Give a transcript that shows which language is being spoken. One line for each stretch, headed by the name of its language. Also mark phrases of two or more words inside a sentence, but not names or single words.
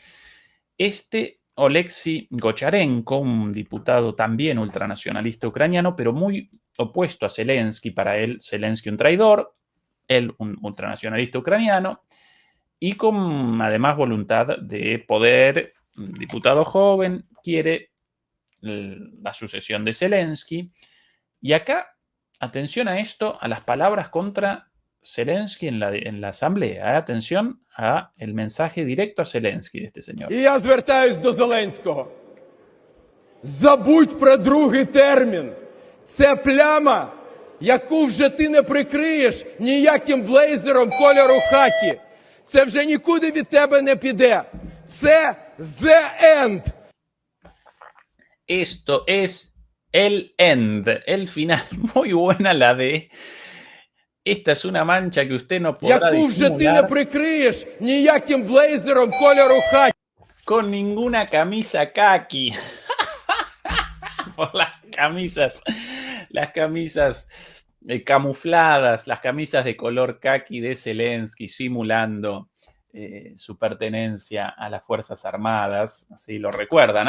Spanish: Oleksiy Gocharenko, un diputado también ultranacionalista ucraniano, pero muy opuesto a Zelensky, para él Zelensky un traidor, él un ultranacionalista ucraniano, y con además voluntad de poder, un diputado joven, quiere la sucesión de Zelensky. Y acá, atención a esto, a las palabras contra Zelensky en la asamblea. Atención a el mensaje directo a Zelensky de este señor.
Ukrainian: І я звертаюсь до Зеленського. Забудь про другий термін. Це пляма, яку вже ти не прикриєш ніяким блейзером кольору хакі. Це вже нікуди від тебе не піде.
English: Це the end.
Spanish: Esto es el end, el final. Muy buena la de... Esta es una mancha que usted no podrá
Ukrainian: Яку вже ти не
Spanish: disimular
Ukrainian: прикриєш ніяким блейзером кольору хакі.
Spanish: con ninguna camisa kaki. Por las camisas camufladas, las camisas de color kaki de Zelensky, simulando su pertenencia a las Fuerzas Armadas, así lo recuerdan.